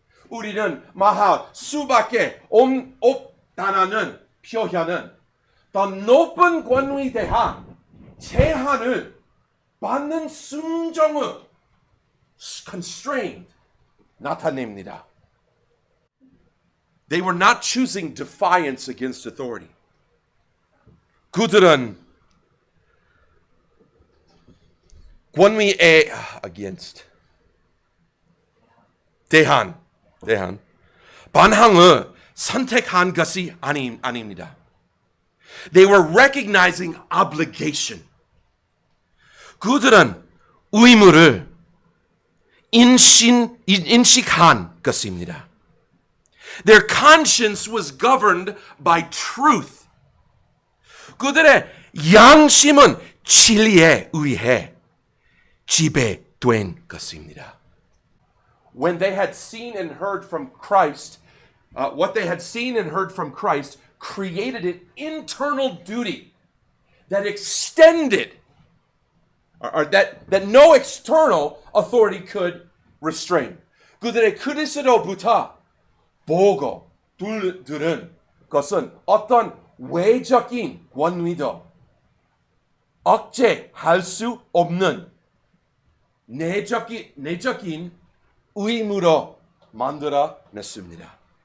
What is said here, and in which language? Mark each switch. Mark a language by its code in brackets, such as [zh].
[ko] 우리는 말할 수밖에 없다는 표현은 더 높은 권위에 대한 제한을 받는 순종을 constrained 나타냅니다. [en] They were not choosing defiance against authority. [ko] 그들은 권위에 against 대한 반항을 선택한 것이 아닙니다. [en] They were recognizing obligation. [ko] 그들은 의무를 인식한 것입니다. [en] Their conscience was governed by truth. [ko] 그들의 양심은 진리에 의해 지배된 것입니다. [en] When they had seen and heard from Christ, what they had seen and heard from Christ created an internal duty that extended, or that no external authority could restrain. [ko] 그들의 그리스도부터 보고 들은 것은 어떤 외적인 권위도 억제할 수 없는 내적인 의무로 만들어냈습니다.